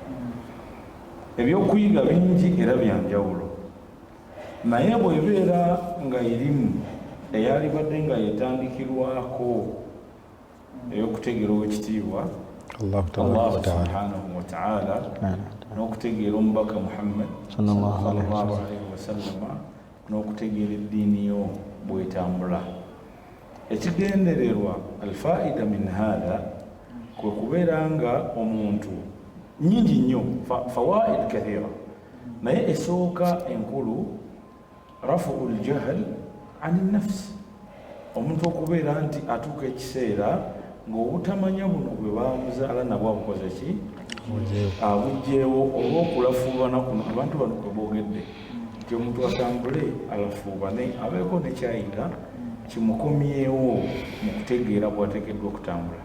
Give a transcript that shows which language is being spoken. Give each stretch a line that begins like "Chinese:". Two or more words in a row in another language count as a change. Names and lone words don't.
Ganda: Ebyokuyiga bingi era bya njawulo, naye bw'ebeera nga erimu eyalibadde nga yetandikirwako ey'okutegeera ow'ekitiibwa Allah
Arabic: سبحانه وتعالى
Ganda: n'okutegeera omubaka Muhammad
Arabic: صلى الله عليه وسلم
Ganda: n'okutegeera eddiini yo bw'etambula. Ekigendererwa
Arabic: الفائدة من هذا
Ganda: kwe kubeera nga omuntu nyingi nnyo,
Arabic: فوائد كثيرة,
Ganda: naye esooka enkulu
Arabic: رفع الجهل عن النفس,
Ganda: omuntu okubeera nti atuuka ekiseera ng'obutamanya buno bwe bamuzaala nabwo abukoze ki, abugjeewo olw'okulafuubana kuno. Abantu bano kwe boogedde nti omuntu atambule alafuubane abeeko nekyayiga kimukomyewo mu kutegeera bw'ateekeddwa okutambula.